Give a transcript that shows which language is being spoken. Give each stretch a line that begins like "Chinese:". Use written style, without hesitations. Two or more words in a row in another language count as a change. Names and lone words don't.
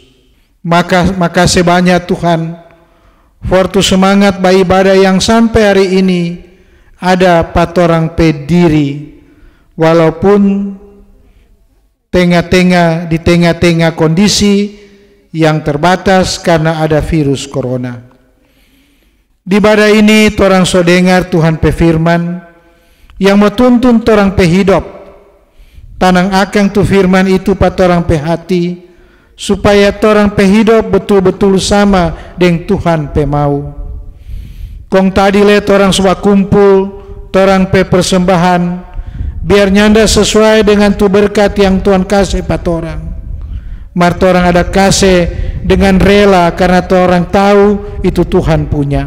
Manado Malay: Makasih banyak Tuhan for tu semangat beribadah yang sampai hari ini ada patorang pe diri, walaupun di tengah-tengah kondisi yang terbatas karena ada virus corona. Di ibadah ini torang so dengar Tuhan pe firman yang mau tuntun torang pe hidup. Tanang akang tu firman itu pa torang pe hati, supaya torang pe hidup betul-betul sama dengan Tuhan pe mau. Kong tadi le torang suka kumpul, torang pe persembahan, biar nyanda sesuai dengan tu berkat yang Tuhan kasih pa torang. Mar torang ada kasih dengan rela karena torang tahu itu Tuhan punya.